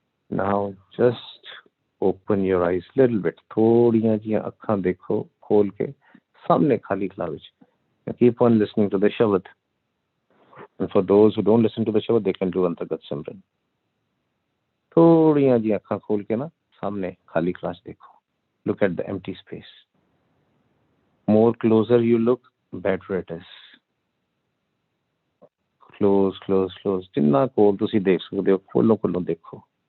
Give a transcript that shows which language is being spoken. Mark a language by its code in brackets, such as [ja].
[en] Now just open your eyes a little bit. [pa] ਥੋੜੀਆਂ ਜਿਹੀਆਂ ਅੱਖਾਂ ਦੇਖੋ ਖੋਲ ਕੇ ਸਾਹਮਣੇ ਖਾਲੀ ਕਲਾ ਵਿੱਚ. [en] Keep on listening to the Shabad. And for those who don't listen to the Shabad, they can do Antargat Simran. [pa] ਥੋੜੀਆਂ ਜਿਹੀਆਂ ਅੱਖਾਂ ਖੋਲ ਕੇ ਨਾ ਸਾਹਮਣੇ ਖਾਲੀ ਕਲਾ 'ਚ ਦੇਖੋ. [en] Look at the empty space. More closer you look, better it is. [pa] Close. ਜਿੰਨਾ ਕੋਲ ਤੁਸੀਂ ਦੇਖ ਸਕਦੇ ਹੋ ਖੋਲੋ ਦੇਖੋ.